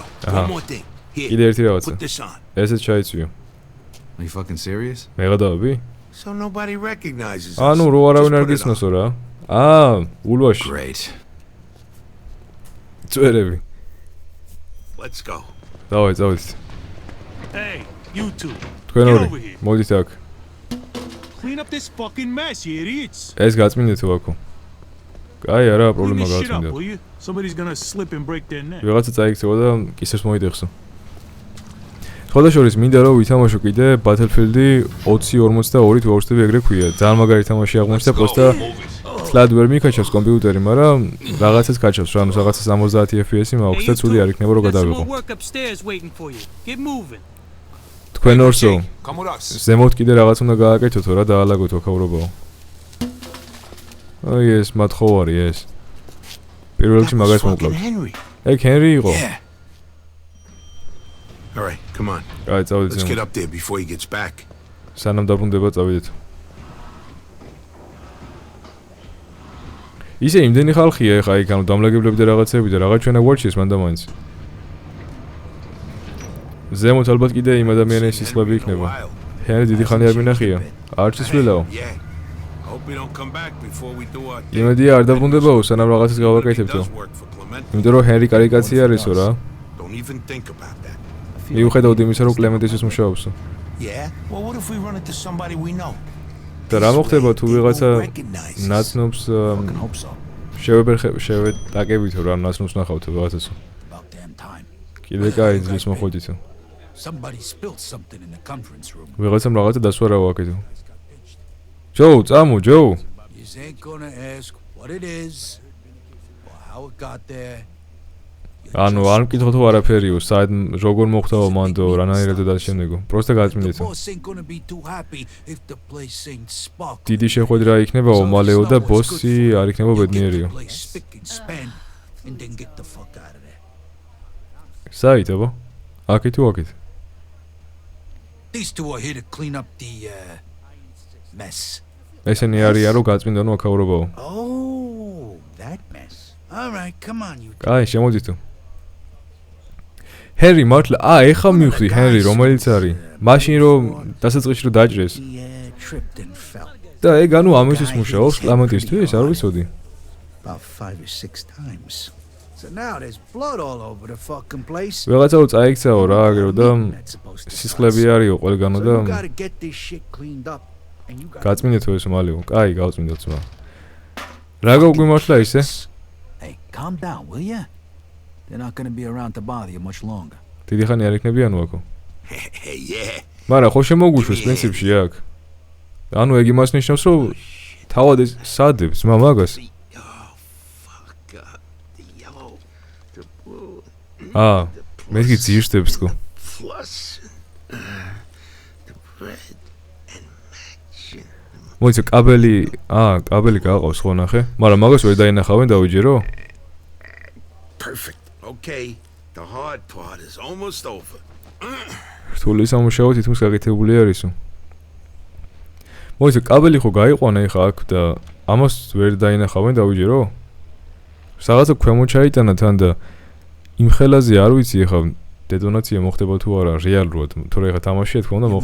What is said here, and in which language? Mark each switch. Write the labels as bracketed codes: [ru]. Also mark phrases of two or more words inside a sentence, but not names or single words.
[en] Aha. one more thing. Here. [ka] კიდე ერთი რაღაცა. [en] Put this on. [ka] ესეც ჩაიცვიო. [en] Are you fucking serious? [ka] მეღადავები? [en] So nobody recognizes us. [ka] ანუ რო არავინ არ [en] Just put it [ka] გისმოსო რა. ულვაში. [en] Great. [ka] წვერები. [en] on. Let's go. [ka] დავით. [en] Hey, you two. [ka] თქვენ [en] Get [ka] ორი. [en] over here. [ka] მოდით აქ. [en] Clean up this fucking mess, you idiots. [ka] ეს გაწმინდეთო აქო. კაი, არა, [en] Clean [ka] პრობლემა [en] this shit up, [ka] გაწმინდა. [en] will you? Somebody's gonna slip and break their neck. [ka] ვიღაცა წაიქცევა და კისერს მოიდეხსო. სხვადასხვა მინდა რომ ვითამაშო კიდე Battlefield 2042 თუ აუჩდები ეგრე ქვია. ძალიან მაგარი თამაში აღმოჩნდა, პროსტა თლად ვერ მიქაჩავს კომპიუტერი, მაგრამ რაღაცას კაჩავს რა, ანუ რაღაცა 70 FPS-ი მაქვს და ცუდი არ იქნება რომ [en] Got some [ka] გადავიღო. [en] more work upstairs waiting for you. Get moving. [ka] თქვენ ორსო Come with us. ზემოთ კიდე რაღაც უნდა გააკეთოთო რა, დაალაგოთ აქაურობაო. აი ეს მათხოვარი ეს. პირველ რიგში მაგას მოკლავთ. Henry. ეგ ჰენრი იყო. [en] Yeah. All right, come on. [ka] აი წავიდეთ [en] Let's get [ka] ზემოთ. [en] up there before he gets back. [ka] სანამ დაბრუნდება წავიდეთ. ისე იმდენი ხალხია ეხა იქ ანუ დამლაგებლები და რაღაცები და რაღაც ჩვენა გვარჩიეს მანდამაინც. ზემოთ ალბათ კიდე იმ ადამიანის სისხლები იქნება. ჰენრი დიდი ხანი არ მინახია. არც ისვლელაო. [en] Yeah. Hope we don't come back before we do our thing. [ka] იმედია არ დაბრუნდებაო სანამ რაღაცას გავაკეთებთო. [en] Does work for Clemente. [ka] იმიტომ რომ ჰენრი კარიკაცი არისო რა. [en] Don't even think about that. [ka] მიუხედავად იმისა რომ კლემენტისის მუშაობსო. [en] Yeah? Well, what if we run into somebody we know? [ka] და რა მოხდება თუ ვიღაცა [en] They won't recognize us. [ka] ნაცნობს [en] Fucking hope so. [ka] შევეტაკებითო რა ნაცნობს ნახავთო რაღაცასო. [en] About damn time. [ka] კიდე კაი ძლის მოხვედითო. [en] Somebody spilled something in the conference room. [ka] ვიღაცამ რაღაცა დასვარა ვაკეთო. ჯოუ, წამო, ჯოუ. [en] You ain't gonna ask what it is or how it got there. [ka] ანუ არ მკითხო თუ არაფერიო, საერთოდ როგორ მოხდა მანდო, რანაირად და შემდეგო. პროსტა [en] The [ka] გაწმინდეთო. [en] boss ain't gonna be too happy if the place ain't sparkling. [ka] დიდი შეხვედრა იქნება ომალეო და ბოსი არ იქნება ბედნიერიო. [en] Spick and span and then get the fuck out of there. [ka] საით აბა? აქეთ თუ აქეთ? [en] These two are here to clean up the mess. [ka] ესენი არიან რომ გაწმინდანო აქაურობაო. [en] Oh, that mess. All right, come on you. [ka] კაი, შემოდითო. ჰენრი მართლა, ეხა მივხვდი ჰენრი რომელიც არის. მაშინ რომ დასაწყისში რომ დაჭრეს. [en] He tripped and fell [ka] და ეგ ანუ ამისთვის მუშაობს კლამენტისთვის, არ ვიცოდი. [en] about 5 or 6 times. So now there's blood all over the fucking place. [ka] ვიღაცა რო წაიქცაო რა აგერო და [en] That's supposed to [ka] სისხლები [en] stop. [ka] არისო ყველგანო So და [en] you gotta get this shit cleaned up and you gotta [ka] გაწმინდეთო ეს მალეო. კაი, გავწმინდოთ ძმა. რა გაგვიმართლა ისე? [en] Hey, calm down, will ya? They're not gonna be around to bother you much longer. [ka] დიდი ხანი არ იქნებიანო აქო. [en] Hey, yeah. [ka] მაგრამ ხო შემოგუშვეს პრინციპში აქ. ანუ ეგ იმას ნიშნავს რომ თავად ეს სადებს ძმა მაგას. [en] Oh, fuck. The yellow, the blue, [ka] მეთქი ძირშდებს თქო. [en] plus the red and match. [ka] მოიცა კაბელი, კაბელი გააყავს ხო ნახე? მაგრამ მაგას ვერ დაინახავენ დავიჯერო? [en] Perfect. Okay, the hard part is almost over. [ka] რთული სამუშაო თითქმის გაკეთებული არისო. მოიცა კაბელი ხო გაიყვანა ეხა აქ და ამას ვერ დაინახავენ დავიჯერო? რაღაცა ქვემო ჩაიტანა თან და იმ ხელაზე არ ვიცი ეხა დეტონაცია მოხდება თუ არა რეალურად, თორე ეხა თამაშია თქო უნდა